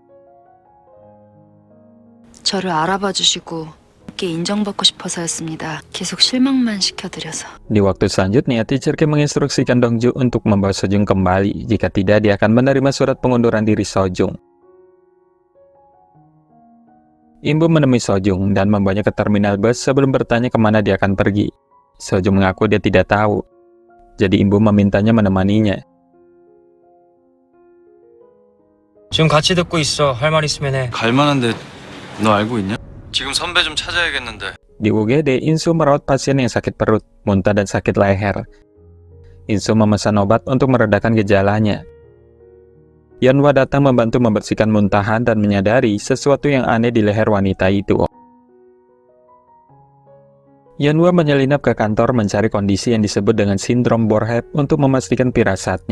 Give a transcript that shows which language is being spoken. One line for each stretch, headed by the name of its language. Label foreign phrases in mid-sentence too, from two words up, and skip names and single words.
Korean: 저를 알아봐 주시고 함께 인정받고 싶어서였습니다. 계속 실망만 시켜드려서.
Indonesian: Di waktu selanjutnya, Teacher Kim menginstruksikan Dongju untuk membawa Sojung kembali. Jika tidak, dia akan menerima surat pengunduran diri Sojung. Imbu menemui Sojung dan membawanya ke terminal bus sebelum bertanya kemana dia akan pergi. Sojung mengaku dia tidak tahu. Jadi Imbu memintanya menemaninya.
Korean: 지금 같이 듣고 있어. 할 말 있으면 해. 갈 만한데 너 알고 있냐? 지금 선배 좀 찾아야겠는데.
Indonesian: Di UGD, Insu merawat pasien yang sakit perut, muntah dan sakit leher. Insu memesan obat untuk meredakan gejalanya. Yeonhwa datang membantu membersihkan muntahan dan menyadari sesuatu yang aneh di leher wanita itu. Yeonhwa menyelinap ke kantor mencari kondisi yang disebut dengan sindrom Borhep untuk memastikan firasatnya.